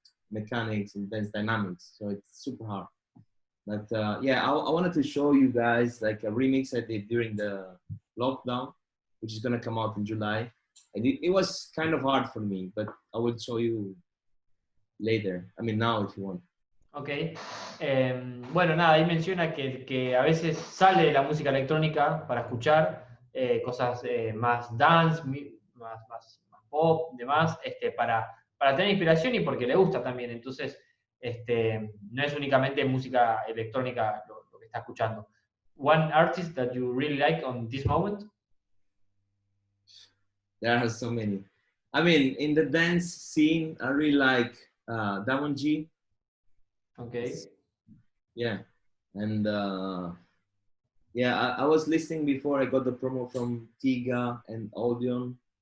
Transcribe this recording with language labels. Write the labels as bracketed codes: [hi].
[en] mechanics and dance dynamics. So it's super hard. But yeah, I wanted to show you guys like a remix I did during the lockdown, which is gonna come out in July. And it was kind of hard for me, but I will show you later. I mean, now if you want. Ok. [es] Bueno, nada, ahí menciona que a veces sale de la música electrónica para escuchar cosas más dance, más pop, demás, para tener inspiración y porque le gusta también. Entonces, no es únicamente música electrónica lo que está escuchando. [en] One artist that you really like on this moment? There are so many. I mean, in the dance scene, I really like Damon G. Okay. Yeah, and yeah, I was listening before I got the promo from Tiga and Audion.